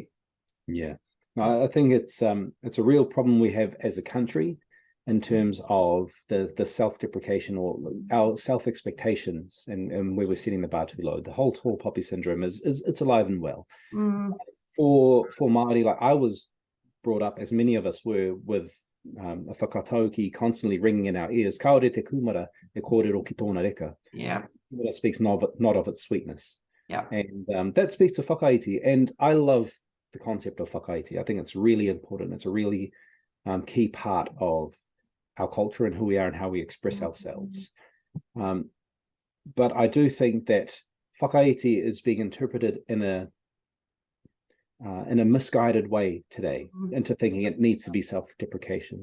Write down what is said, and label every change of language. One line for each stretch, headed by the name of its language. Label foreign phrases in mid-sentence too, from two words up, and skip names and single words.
English: Yeah, I think it's a real problem we have as a country in terms of the self-deprecation or our self-expectations, and where we're setting the bar too low. The whole tall poppy syndrome it's alive and well. For Māori, like I was brought up, as many of us were, with a whakatauki constantly ringing in our ears.
Māori: Kaore te kumara e kōrero ki tōna reka.
English: Yeah. That speaks not of its sweetness. Yeah. And that speaks to whakaiti. And I love the concept of whakaiti. I think it's really important. It's a really key part of our culture and who we are and how we express ourselves. But I do think that whakaiti is being interpreted in a misguided way today, into thinking it needs to be self-deprecation.